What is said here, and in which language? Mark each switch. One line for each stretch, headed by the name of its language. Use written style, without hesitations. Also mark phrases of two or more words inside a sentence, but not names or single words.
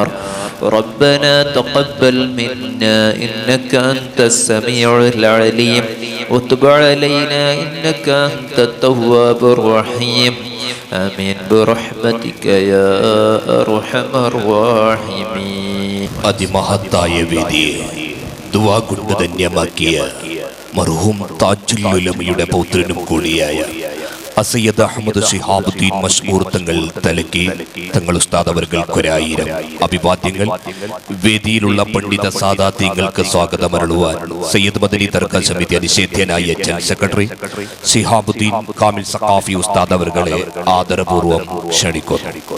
Arabic: ربنا تقبل منا إنك أنت السميع العليم وتب علينا إنك أنت التواب الرحيم. آمين برحمتك يا أرحم الراحمين.
Malayalam: അതിമഹത്തായ വേദിയെ ദുആ കൊണ്ട് ധന്യമാക്കിയ മർഹൂം താജുൽ ഉലമയുടെ പൗത്രനും കൂടിയായ അസയ്യദ് അഹമ്മദ് ശിഹാബുദ്ദീൻ മശ്മൂർ തങ്ങൾ തലക്കി തങ്ങൾ ഉസ്താദ് അവർക്കൊരായിരം അഭിവാദ്യങ്ങൾ. വേദിയിലുള്ള പണ്ഡിത സാദാത്യങ്ങൾക്ക് സ്വാഗതം അരുളുവാൻ സയ്യിദ് മദനി ദർഗാ സമിതി അനിഷേധ്യനായ ജനറൽ സെക്രട്ടറി ശിഹാബുദ്ദീൻ കാമിൽ സഖാഫി ഉസ്താദ് അവർകളെ ആദരപൂർവ്വം ക്ഷണിക്കുന്നു.